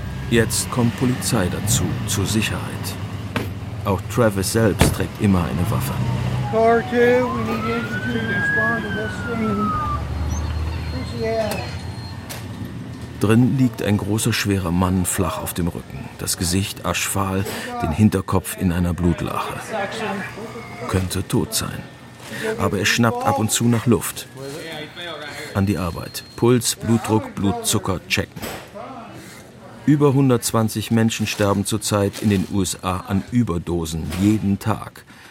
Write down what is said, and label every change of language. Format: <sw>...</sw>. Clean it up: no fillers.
<de>Jetzt kommt Polizei dazu, zur Sicherheit. Auch Travis selbst trägt immer eine Waffe.</de> <en>Car 2, we need engine 2 to respond to this thing. Where's he at?</en> <de>Drin liegt ein großer, schwerer Mann flach auf dem Rücken. Das Gesicht aschfahl, den Hinterkopf in einer Blutlache. Könnte tot sein. Aber er schnappt ab und zu nach Luft. An die Arbeit. Puls, Blutdruck, Blutzucker checken. Über 120 Menschen sterben zurzeit in den USA an Überdosen, jeden Tag.</de>